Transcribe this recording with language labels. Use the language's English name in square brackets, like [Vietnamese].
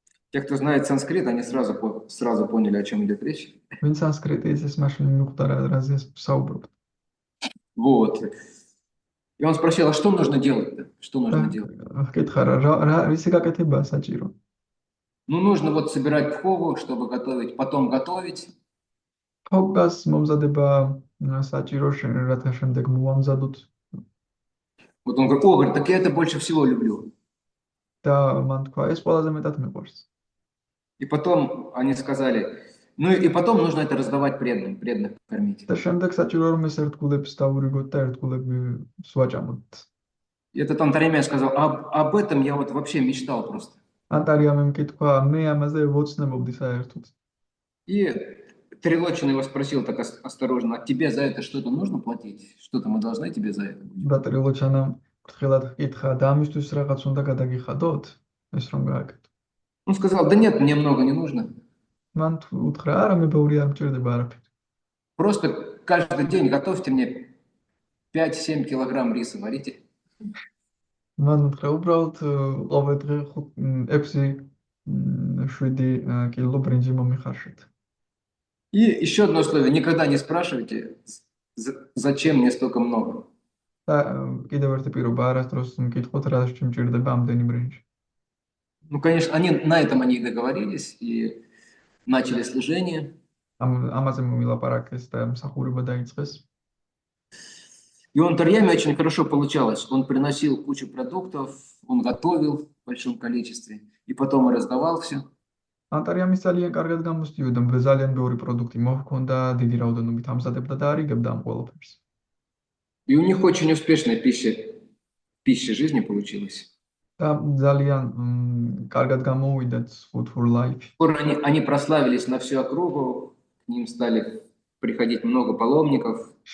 [Russian] Те, кто знает санскрит, они сразу поняли, о чем идет речь. [Georgian] ვინც სანსკრიტი ის მაშინ მიხვდა რაზე საუბრობთ. [Russian] Вот. И он спросил, а что нужно делать-то? Что нужно делать? [Georgian] ხკითხა ისი გაკეთებაა საჭირო. [Russian] Ну, нужно вот собирать пхогу, чтобы готовить, потом готовить. [Georgian] ფოგას მომზადება საჭირო რათა შემდეგ მოვამზადოთ [Russian] Вот он говорит, о, говорит, так я это больше всего люблю. [Georgian] და მან თქვა ეს ყველაზე მეტად მიყვარს. [Russian] И потом они сказали, ну и потом нужно это раздавать преданных кормить. [Georgian] და შემდეგ საჭირო რომ ეს ერთგულებს დავურიგოთ და ერთგულები სვაჭამოთ. [Russian] И этот Антаремия сказал, об этом я вот вообще мечтал просто. [Georgian] ანტარიამემ კითხვა, მე ამაზე ვოცნებობდი საერთოდ. [Russian] И Трилочин его спросил так осторожно, а тебе за это что-то нужно платить? Что-то мы должны тебе за это? [Georgian] და ტრილოჩანამ ფრთხილად კითხა, და ამისთვის რაღაც უნდა გადაგიხადოთ? ეს რომ გააკეთო. [Russian] Он сказал, да нет, мне много не нужно. [Georgian] მან უთხრა, არა, მე ბევრი არ მჭირდება არაფერი. [Russian] Просто каждый день готовьте мне 5-7 килограмм риса, варите. [Georgian] მან უთხრა, უბრალოდ ყოველ დღე 6-7 კილო ბრინჯი მომიხარშეთ. [Russian] И еще одно условие, никогда не спрашивайте, зачем мне столько много. [Georgian] და კიდევ ერთი პირობა, არასდროს მკითხოთ, რა შემჭირდება ამდენი ბრინჯი. [Russian] Ну, конечно, на этом они и договорились и начали служение. [Georgian] ამაზე მოვილაპარაკეს და მსახურება დაიწყეს. [Russian] И у Антарьями очень хорошо получалось. Он приносил кучу продуктов, он готовил в большом количестве, и потом и раздавал все. [Georgian] ანტარიამის ძალიან კარგად გამოსდიოდა, ძალიან ბევრი პროდუქტი მოჰქონდა, დიდი რაოდენობით ამზადებდა და არიგებდა ამ ყველაფერს. [Russian] И у них очень успешная пища жизни получилась. [Georgian] და ძალიან კარგად გამოუვიდათ food for life. [Russian] Скоро они прославились на всю округу, к ним стали приходить много паломников.